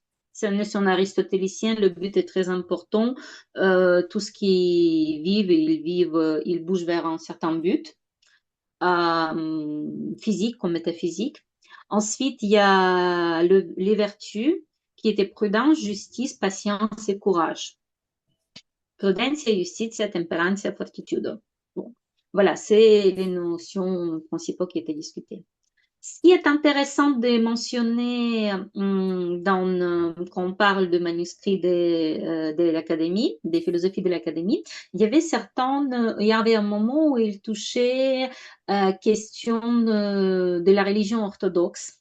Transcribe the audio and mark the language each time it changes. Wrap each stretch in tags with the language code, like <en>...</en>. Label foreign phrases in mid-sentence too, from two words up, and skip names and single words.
<fr>C'est une notion aristotélicienne. Le but est très important. Tout ce qui vivent, ils bougent vers un certain but physique comme métaphysique. Ensuite, il y a les vertus qui étaient prudence, justice, patience et courage.</fr> <la>Prudentia, justitia, temperantia, fortitudo.</la> <fr>Bon, voilà, c'est les notions principales qui étaient discutées. Ce qui est intéressant de mentionner quand on parle de manuscrits de l'Académie, des philosophies de l'Académie, il y avait un moment où il touchait question de la religion orthodoxe.</fr>